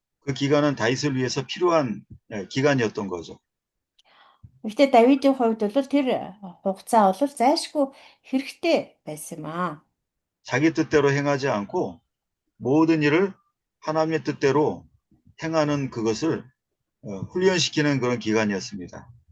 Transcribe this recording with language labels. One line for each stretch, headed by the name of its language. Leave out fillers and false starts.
Korean: 그 기간은 다윗을 위해서 필요한 기간이었던 거죠.
Mongolian: Гэхдээ Давидын хувьд бол тэр хугацаа бол зайлшгүй хэрэгтэй байсан юм аа.
Korean: 자기 뜻대로 행하지 않고 모든 일을 하나님의 뜻대로 행하는 그것을 훈련시키는 그런 기간이었습니다.